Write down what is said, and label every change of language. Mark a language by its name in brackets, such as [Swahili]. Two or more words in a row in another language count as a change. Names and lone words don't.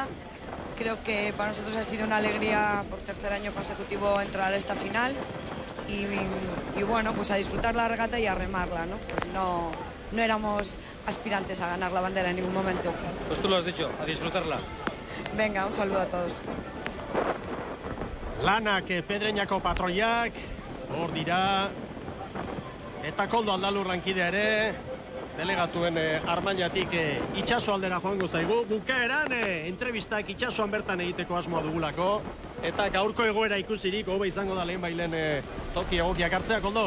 [Spanish] Creo que para nosotros ha sido una alegría por tercer año consecutivo entrar a esta final y bueno, pues a disfrutar la regata y a remarla, ¿no? Porque no éramos aspirantes a ganar la bandera en ningún momento. Pues tú lo has dicho, a disfrutarla. Venga, un saludo a todos. [Basque] Lanak Pedreñako patroiak, hor dira, eta koldo Aldalur lankidea ere, delegatuen armailatik itxaso aldera joango zaigu. Bukaeran, entrevistak itxasoan bertan egiteko asmoa dugulako, eta gaurko egoera ikusirik, hobe izango da lehen bailen toki egokiak hartzea, koldo?